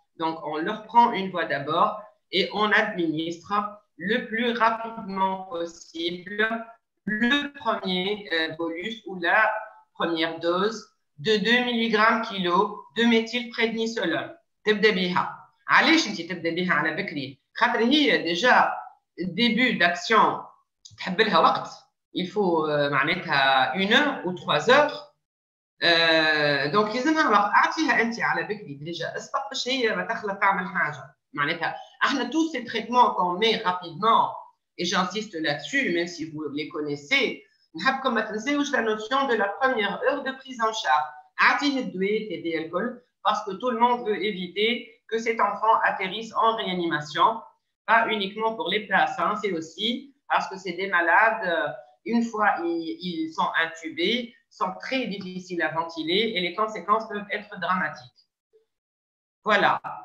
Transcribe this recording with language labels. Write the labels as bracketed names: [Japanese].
[French] Donc, on leur prend une voie d'abord et on administre le plus rapidement possible le premier bolus ou la première dose de 2 mg kg de méthylprednisolone. [Arabic] تبدا بها. علاش انت تبدا بها على بكري؟ خاطر هي [French] déjà début d'action [Arabic] تحب لها وقت. [French] Il faut [Arabic] معناتها [French] 1 heure ou 3 heures [Arabic] دونك لازمها وقت اعطيها انت على بكري ديجا اسبق باش هي ما تخلط تعمل حاجه معناتها احنا [French] tous ces traitements qu'on met rapidement et j'insiste là-dessus même si vous les connaissez [Arabic] نحبكم ما تنساوش [French] la notion de la première heure de prise en charge [Arabic] اعطيه الدواء تاعي الكل [French] parce que tout le monde veut éviter que cet enfant atterrisse en réanimation pas uniquement pour les places hein, c'est aussi parce que c'est des malades une fois ils sont intubés sont très difficiles à ventiler et les conséquences peuvent être dramatiques. Voilà.